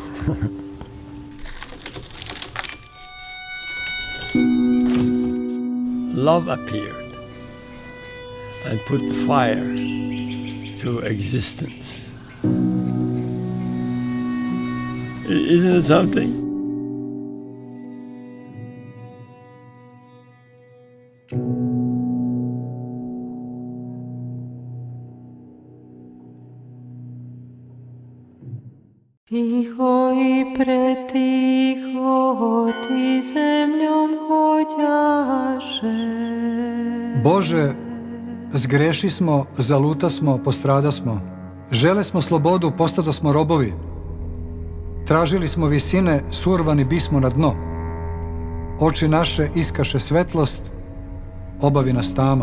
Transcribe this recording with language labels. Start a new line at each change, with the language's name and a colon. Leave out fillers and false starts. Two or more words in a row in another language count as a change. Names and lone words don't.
English: Love appeared and put fire to existence. Isn't it something?
Serbian: Тихо і притихо, ти землям ходяше. Bože, zgrešismo, zalutasmo, postradasmo. Žele smo slobodu, postadosmo robovi. Tražili smo visine, survani bismo na dno. Oči naše iskaše svetlost, obavi nas tama.